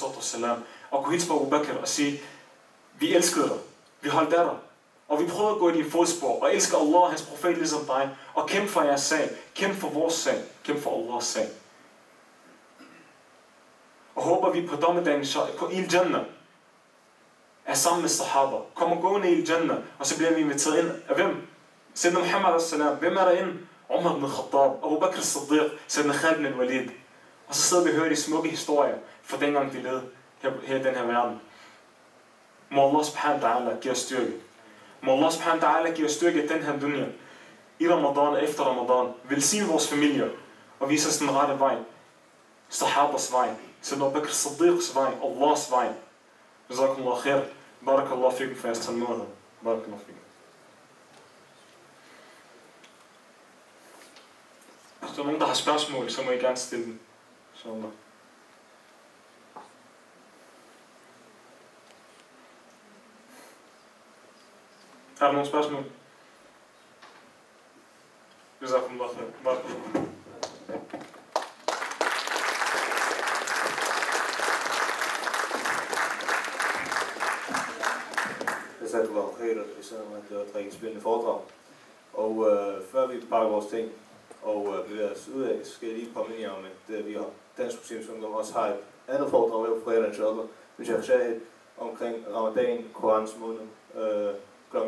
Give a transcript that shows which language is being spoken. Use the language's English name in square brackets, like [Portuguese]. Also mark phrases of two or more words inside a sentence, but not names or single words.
[Danish] og kunne hilse på Abu Bakr og sige, vi elskede dig, vi holdt af dig, og vi prøvede at gå i dine fodspor, og elsker Allah og hans profet ligesom dig, og kæmpe for jeres sag, kæmpe for vores sag, kæmpe for Allahs sag. Og håber vi på dommedagen på Il Jannah, er sammen med sahaba, kommer gående i Jannah, og så bliver vi inviteret ind af hvem? Sayyidina Muhammad a.s. Hvem er derinde? Umar bin Khattab, Abu Bakr Siddiq, Sayyidina Khalid bin Walid. Og så sidder vi og hører de smukke historier fra dengang de levede her i den her verden. Må Allah [Arabic] سبحانه وتعالى [Danish] give os styrke. Må Allah [Arabic] سبحانه وتعالى [Danish] give os styrke i den her dunya. I Ramadan og efter Ramadan. Velsigne vores familier og vise os den rette vej. Sahabas vej. Sayyidina Abu Bakr Siddiqs vej. Allahs vej. [Arabic] جزاكم الله خير بارك الله فيكم [Danish] for jeres tålmodighed. [Arabic] بارك الله فيكم. [Danish] Hvis der er nogen, der har spørgsmål, så må I gerne stille dem. Så er der nogle spørgsmål? [Arabic] جزاكم الله خير. بارك الله. [Danish] Det sagde du var helt, det var et rigtig spændende foredrag. Og før vi pakker vores ting og bevæger os ud af, så skal jeg lige komme ind i om, at vi har Dansk Muslimsk Ungdom også har et andet foredrag her på fredag, inshallah, med Sheikh Shahid omkring Ramadan, Korans måned, kl.